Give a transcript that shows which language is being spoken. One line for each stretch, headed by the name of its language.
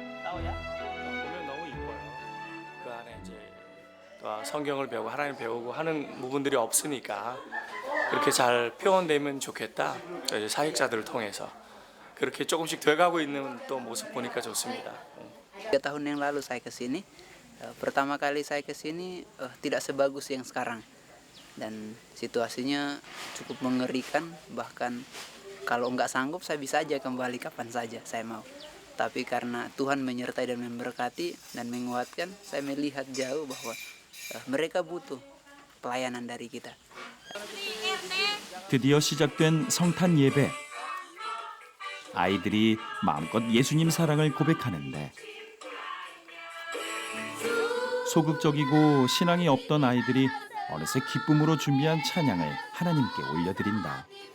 Korean: 보면 너무 이뻐요. 그 안에 이제 또 성경을 배우고 하나님 배우고 하는 부분들이 없으니까 그렇게 잘 표현되면 좋겠다. 이제 사역자들을 통해서 그렇게 조금씩 돼가고 있는 또 모습 보니까 좋습니다.
Indonesian: 3 tahun yang lalu saya ke sini. Pertama kali saya ke sini tidak sebagus yang sekarang. Dan situasinya cukup mengerikan, bahkan kalau nggak sanggup saya bisa aja kembali kapan saja saya mau. Tapi karena Tuhan menyertai dan memberkati dan menguatkan, saya melihat jauh bahwa mereka butuh pelayanan dari kita.
Korean: 드디어 시작된 성탄 예배. 아이들이 마음껏 예수님 사랑을 고백하는데 소극적이고 신앙이 없던 아이들이 어느새 기쁨으로 준비한 찬양을 하나님께 올려드린다.